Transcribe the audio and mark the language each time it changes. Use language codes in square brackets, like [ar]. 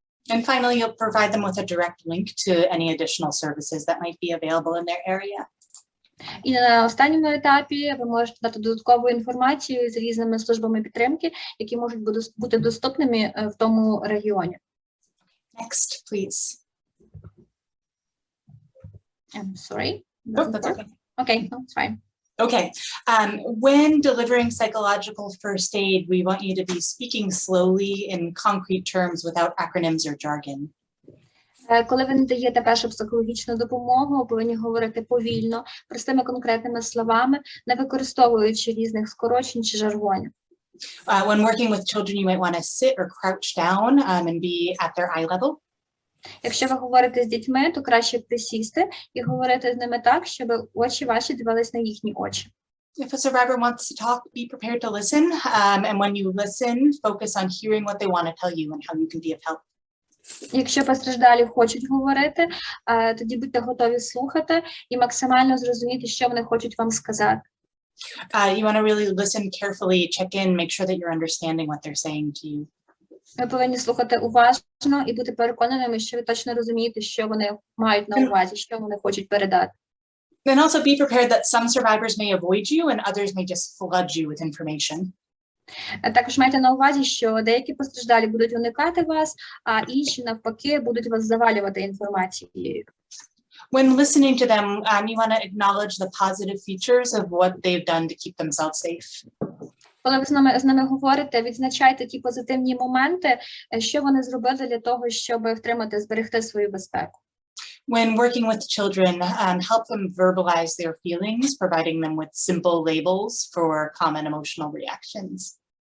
[en] And finally, you'll provide them with a direct link to any additional services that might be available in their area. [uk] І на останньому етапі ви можете дати додаткову інформацію з різними службами підтримки, які можуть бути доступними в тому регіоні. [en] Next, please. I'm sorry. No, that's okay. Okay, no, it's fine. Okay. When delivering psychological first aid, we want you to be speaking slowly in concrete terms without acronyms or jargon. [uk] Коли ви надаєте першу психологічну допомогу, повинні говорити повільно, простими конкретними словами, не використовуючи різних скорочень чи жаргонів. [en] When working with children, you might want to sit or crouch down and be at their eye level. [uk] Якщо ви говорите з дітьми, то краще присісти і говорити з ними так, щоб очі ваші дивились на їхні очі. [en] If a survivor wants to talk, be prepared to listen. And when you listen, focus on hearing what they want to tell you and how you can be of help. [uk] Якщо постраждалі хочуть говорити, тоді будьте готові слухати і максимально зрозуміти, що вони хочуть вам сказати. [en] You want to really listen carefully, check in, make sure that you're understanding what they're saying to you. [uk] Ви повинні слухати уважно і бути переконаними, що ви точно розумієте, що вони мають на увазі, що вони хочуть передати. [en] Then also be prepared that some survivors may avoid you and others may just flood you with information. [uk] Також майте на увазі, що деякі постраждалі будуть уникати вас, а інші, навпаки, будуть вас завалювати інформацією. [en] When listening to them, you want to acknowledge the positive features of what they've done to keep themselves safe. [uk] Коли ви з ними говорите, відзначайте ті позитивні моменти, що вони зробили для того, щоб зберегти свою безпеку. [en] When working with children, help them verbalize their feelings, providing them with simple labels for common emotional reactions.